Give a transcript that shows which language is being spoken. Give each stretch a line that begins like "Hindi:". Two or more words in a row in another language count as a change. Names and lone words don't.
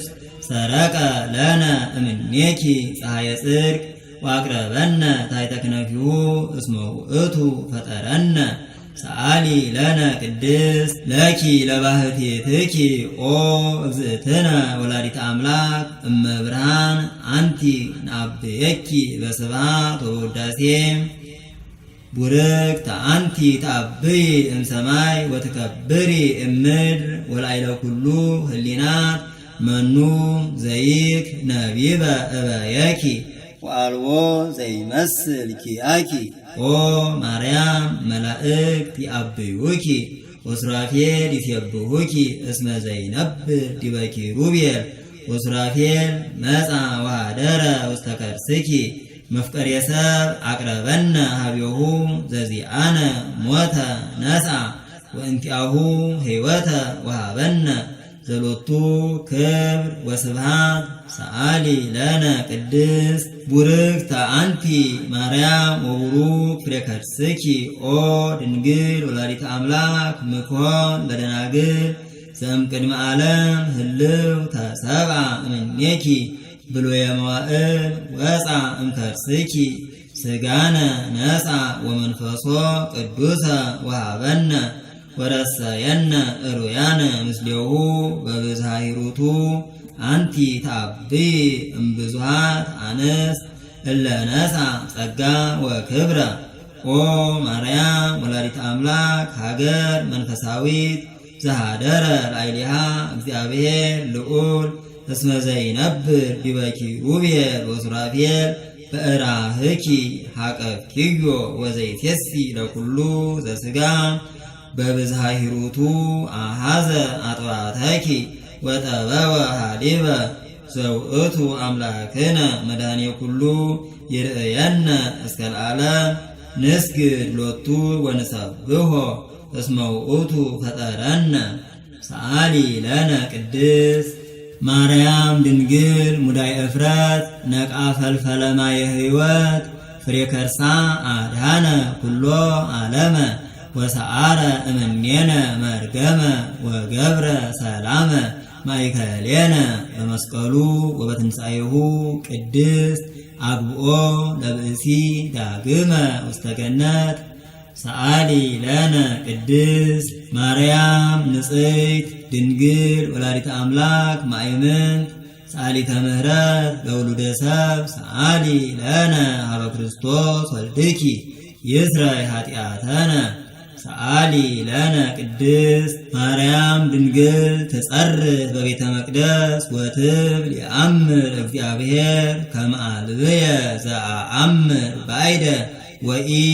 Geez: ሰረቀ ለነ እምኔኪ ፀሐየ ጽድቅ ወአቅረበነ ታሕተ ክነፊሁ እስመ ውእቱ ፈጠረነ ሰአሊ ለነ ቅድስት ለኪ ለባህቲትኪ ኦ እግዝእትነ ወላዲተ አምላክ እመ ብርሃን አንቲ ንአብየኪ በስብሐት ወበውዳሴ ቡርክት አንቲ ተአብዪ እምሰማይ ወትከብሪ እምድር ወላዕለ ኩሉ ህሊናት መኑ ዘይክ ነቢበ እበየኪ ወአልቦ ዘይመስል ኪያኪ ኦ ማርያም መላእክት ይአብዩኪ ወሱራፌል ይሴብሑኪ እስመ ዘይነብር ዲበ ኪሩቤል ወሱራፌል መጻ ወኀደረ ውስተ ከርስኪ መፍቀሬ ሰብ አቅረበነ ሀቤሁ ዘዚአነ ሞተ ነስአ ወእንቲአሁ ሕይወተ ወሃበነ ዘሎቱ ክብር ወስብሃት ሰአሊ ለነ ቅድስት ቡርክተ አንቲ ማርያም ወቡሩክ ፍሬ ከርስኪ ኦ ድንግል ወላዲተ አምላክ ምኮን ለደናግል ዘእምቅድመ ዓለም ህልው ተሰብአ እምኔኪ ብሉየ መዋዕል ወፃ እምከርስኪ ስጋነ ነፃ ወመንፈሶ ቅዱሰ ወሃበነ ወረሰየነ እሩያነ ምስሌሁ በብዝሃ ሂሩቱ አንቲ ታብይ እምብዙሃት አንስት እለ ነፃ ጸጋ ወክብረ ኦ ማርያም ወላዲተ አምላክ ሀገር መንፈሳዊት ዘሃደረ ላዕሌሃ እግዚአብሔር ልዑል እስመ ዘይነብር ዲበ ኪሩቤል ወሱራፌል በእራህኪ ሐቀፍኪዮ ወዘይቴሲ ለኩሉ ዘሥጋ በብዝሃ ሂሩቱ አሃዘ አጥባተኪ ወጠበወ ሀሊበ ዘውእቱ አምላክነ መድኃኔ ኩሉ ይርእየነ እስከ ለዓለም ንስግድ ሎቱ ወንሰብሖ እስመ ውእቱ ፈጠረነ ሰአሊ ለነ ቅድስት ማርያም ድንግል ሙዳይ እፍረት ነቃ ፈልፈለ ማየ ሕይወት ፍሬ ከርሳ አድሃነ ኩሎ ዓለመ ወሰአረ እምኔነ መርገመ ወገብረ ሰላመ ማእከሌነ በመስቀሉ ወበትንሣኤሁ ቅድስት አግብኦ ለብእሲ ዳግመ ውስተ ገነት ሰአሊ ለነ ቅድስት ማርያም ንጽሕት ድንግል ወላዲተ አምላክ ማእምንት ሰአሊተ ምሕረት ለውሉደ ሰብ ሰአሊ ለነ ሀበ ክርስቶስ ወልድኪ ይስረይ ኃጢአተነ ሰአሊ ለነ ቅድስት ማርያም ድንግል ትጸርህ በቤተ መቅደስ ወትብል የአምር እግዚአብሔር ከመ አልብየ ዘአአምር ባይደ ወኢ